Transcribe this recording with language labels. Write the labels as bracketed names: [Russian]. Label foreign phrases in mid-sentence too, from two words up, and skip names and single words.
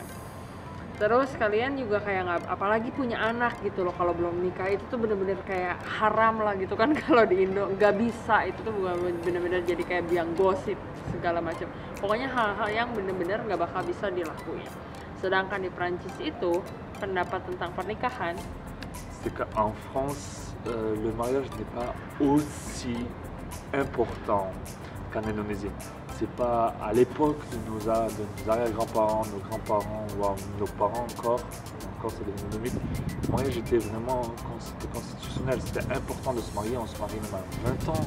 [Indonesian] Terus kalian juga kayak nggak, apalagi punya anak gitu loh, kalau belum nikah itu tuh bener-bener kayak haram lah gitu kan. Kalau di Indo nggak bisa, itu tuh bener-bener jadi kayak biang gosip segala macam. Pokoknya hal-hal yang bener-bener nggak bakal bisa dilakuin. Sedangkan di Prancis itu pendapat tentang pernikahan, [French] c'est qu'en France le mariage n'est pas aussi important qu'en Indonésie. C'est pas à l'époque de nos arrière-grands-parents, nos grands-parents ou nos parents encore c'est des années 2000, le mariage était vraiment constitutionnel, c'était important de se marier, on se marie même à 20 ans.